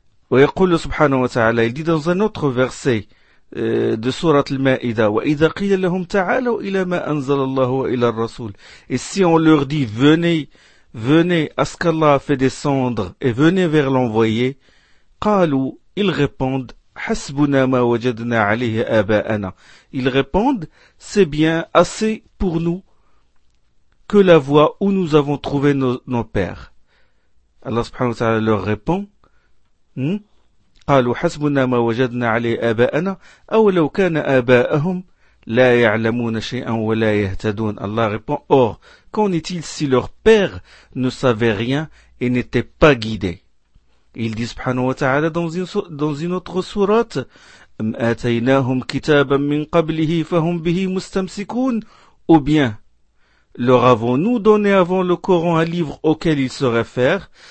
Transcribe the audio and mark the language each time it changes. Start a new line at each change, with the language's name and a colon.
Arabic: ويقول سبحانه وتعالى
French: il dit dans un autre verset de sourate Al-Ma'ida:
Arabic: وإذا قيل لهم تعالوا إلى ما أنزل الله وإلى الرسول.
French: Et si on leur dit: venez à ce qu'Allah a fait descendre et venez vers l'envoyé,
Arabic: قالوا,
French: ils répondent:
Arabic: حسبنا ما وجدنا عليه آباءنا.
French: Ils répondent: c'est bien assez pour nous que la voie où nous avons trouvé nos pères. Allah subhanahu wa ta'ala leur répond:
Arabic: قالوا حسبنا ما وجدنا عليه آباءنا أو لو كان آباءهم لا يعلمون شيئا ولا يهتدون.
French: Allah répond: or, qu'en est-il si leur père ne savait rien et n'était pas guidé? Il dit subhanahu wa ta'ala dans une autre sourate:
Arabic: أم آتيناهم كتابا من قبله فهم به مستمسكون.
French: Ou bien, leur avons-nous donné avant le Coran un livre auquel ils se réfèrent?